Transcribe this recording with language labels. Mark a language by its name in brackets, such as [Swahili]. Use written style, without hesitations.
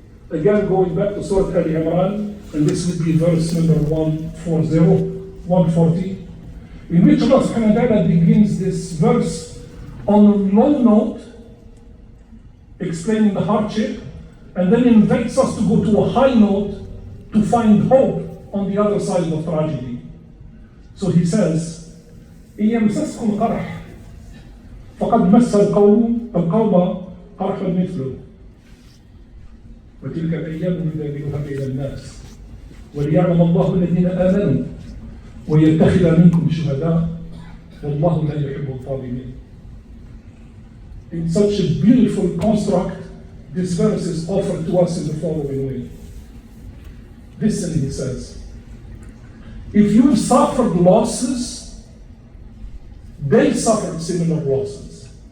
[English] Again, going back to Surah Al Imran, and this would be verse number 140, in which Allah subhanahu wa ta'ala begins this verse on a low note, explaining the hardship, and then invites us to go to a high note to find hope on the other side of tragedy. So he says, [Arabic] إِن يَمْسَسْكُمْ قَرْحٌ فَقَدْ مَسَّ الْقَوْمَ قَرْحٌ مِثْلُهُ وتلك الأيام نداولها بين الناس وليعلم الله الذين آمنوا ويتخذ منكم شهداء والله لا يحب الظالمين. [English] In such a beautiful construct, this verse is offered to us in the following way. Listen, he says, if you've suffered losses, they suffered similar losses.